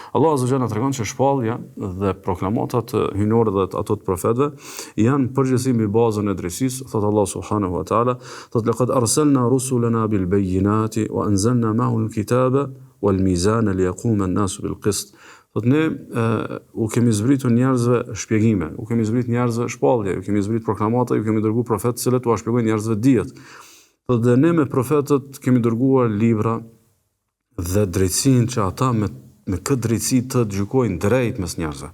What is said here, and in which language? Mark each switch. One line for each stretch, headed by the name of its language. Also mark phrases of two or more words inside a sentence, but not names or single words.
Albanian: Allah
Arabic: عز وجل
Albanian: tregon që shpallja dhe proklamatat hyjnore dhe ato të profetëve janë përgjithësi mbi bazën e drejtësisë, thot Allah
Arabic: سبحانه وتعالى,
Albanian: thot
Arabic: لقد أرسلنا رسلنا بالبينات وأنزلنا معهم الكتاب والميزان ليقوم الناس بالقسط.
Albanian: Thot ne u kemi zbritur njerëzve shpjegime, u kemi zbritur njerëzve shpallje, u kemi zbritur proklamata, u kemi dërguar profetë të cilët u shpjegojnë njerëzve dijet. Thot dhe ne me profetët kemi dërguar libra dhe drejtësinë që ata me këtë drejtësi të gjykojnë drejt mes njerëzve.